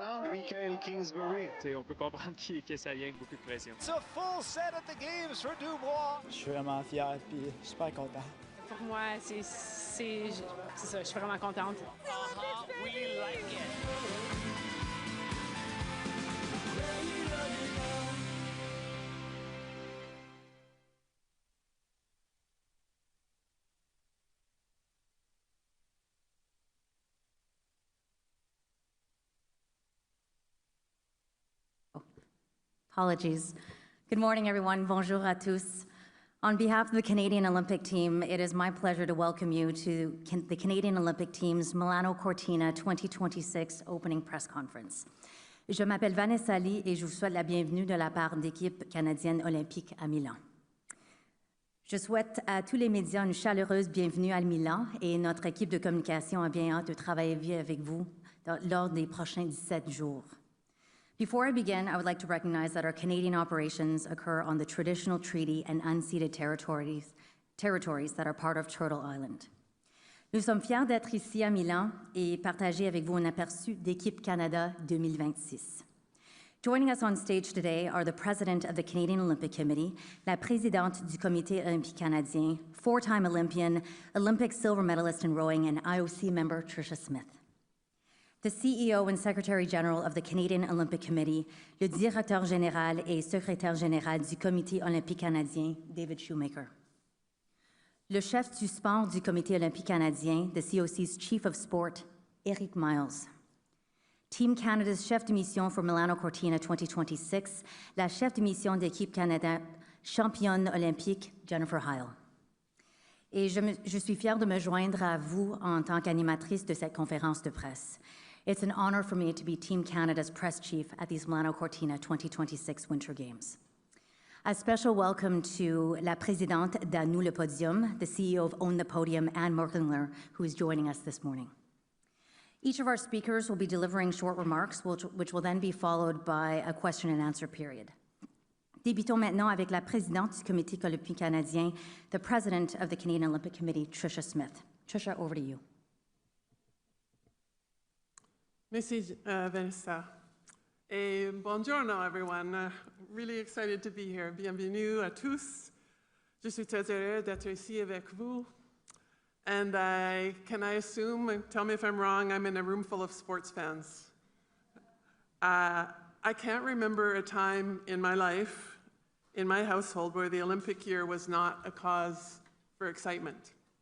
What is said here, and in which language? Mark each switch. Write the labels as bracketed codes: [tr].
[en] Michael Kingsbury. [fr] On peut comprendre que ça vient avec beaucoup de pression. [en] It's a full set at the games for Dubois. [fr] Je suis vraiment fier et super content. Pour moi, c'est ça, je suis vraiment contente. [en] We like it. Apologies. Good morning, everyone. [fr] Bonjour à tous. [en] On behalf of the Canadian Olympic team, it is my pleasure to welcome you to the Canadian Olympic team's Milano Cortina 2026 opening press conference. [fr] Je m'appelle Vanessa et je vous souhaite la bienvenue de la part d'équipe canadienne olympique à Milan. Je souhaite à tous les médias une chaleureuse bienvenue à Milan et notre équipe de communication a bien hâte de travailler avec vous lors des prochains 17 jours. [en] Before I begin, I would like to recognize that our Canadian operations occur on the traditional treaty and unceded territories that are part of Turtle Island. [fr] Nous sommes fiers d'être ici à Milan et partager avec vous un aperçu d'Équipe Canada 2026. [en] Joining us on stage today are the President of the Canadian Olympic Committee, [fr] la Présidente du Comité olympique canadien, [en] four-time Olympian, Olympic silver medalist in rowing, and IOC member Tricia Smith. The CEO and Secretary General of the Canadian Olympic Committee, [fr] le Directeur général et Secrétaire général du Comité olympique canadien, [en] David Shoemaker. [fr] Le chef du sport du Comité olympique canadien, [en] the COC's Chief of Sport, [fr] Eric Myles. [en] Team Canada's [fr] chef de mission for Milano Cortina 2026, la chef de mission d'équipe Canada, championne olympique, Jennifer Heil. Et je suis fière de me joindre à vous en tant qu'animatrice de cette conférence de presse. [en] It's an honor for me to be Team Canada's press chief at these Milano Cortina 2026 Winter Games. A special welcome to la présidente d'À Nous le Podium, the CEO of Own the Podium, Anne Merklinger, who is joining us this morning. Each of our speakers will be delivering short remarks, which will then be followed by a question and answer period. [fr] Débutons maintenant avec la présidente du Comité olympique canadien, [en] the president of the Canadian Olympic Committee, [fr] Tricia Smith. [en] Tricia, over to you. [fr] Merci, Vanessa. Et buongiorno, [en] everyone. Really excited to be here. [fr] Bienvenue à tous. Je suis très heureux d'être ici avec vous. [en] And can I assume, tell me if I'm wrong, I'm in a room full of sports fans. I can't remember a time in my life, in my household, where the Olympic year was not a cause for excitement.